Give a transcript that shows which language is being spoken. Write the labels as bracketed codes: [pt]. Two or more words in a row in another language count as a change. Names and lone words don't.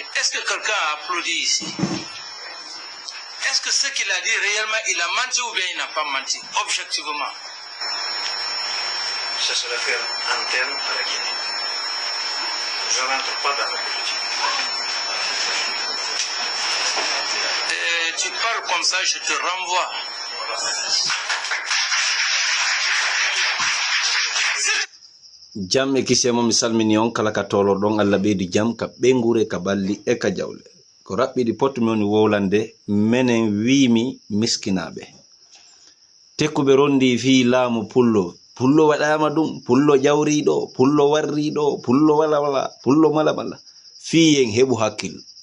[fr] Est-ce que quelqu'un a applaudi ici? Est-ce que ce qu'il a dit réellement, il a menti ou bien il n'a pas menti, objectivement? Ça se réfère en termes à la Guinée. Je n'entre pas dans la politique. Et tu parles comme ça, je te renvoie. [ff] Jam e kisemo mi salmini on kala ka tolo don Allah ɓeydi jam ka ɓengure ka balli e ka jawle ko raɓɓiɗi potmi woni wowlande menen wimi miskinaɓe tekkuɓe rondi fi laamu pullo waɗama ɗum pullo jawriɗo pullo warriɗo pullo wala pullo mala fi en heɓu hakkil